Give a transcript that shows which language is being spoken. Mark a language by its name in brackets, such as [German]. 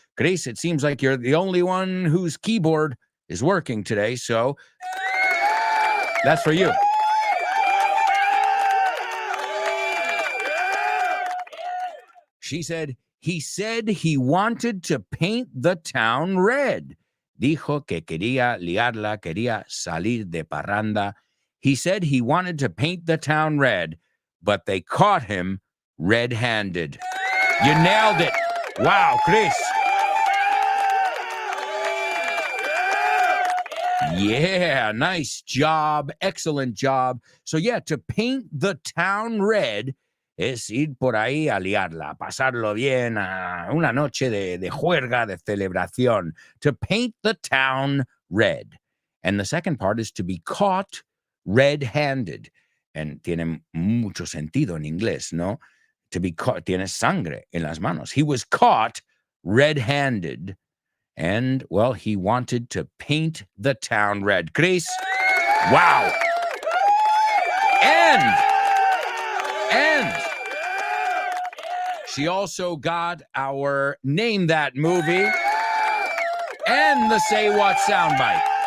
[English] Chris, it seems like you're the only one whose keyboard is working today, so that's for you. She said, he said he wanted to paint the town red. [Spanish] Dijo que quería liarla, quería salir de parranda. [English] He said he wanted to paint the town red, but they caught him red-handed. You nailed it. Wow, Chris. Yeah, nice job. Excellent job. So yeah, to paint the town red [Spanish] es ir por ahí a liarla, pasarlo bien, una noche de juerga, de celebración, [English] to paint the town red. And the second part is to be caught red-handed. [Spanish] And tiene mucho sentido en inglés, ¿no? [English] To be caught, [Spanish] tiene sangre en las manos. [English] He was caught red-handed, and, well, he wanted to paint the town red. Chris, wow. And she also got our Name That Movie and the Say What soundbite.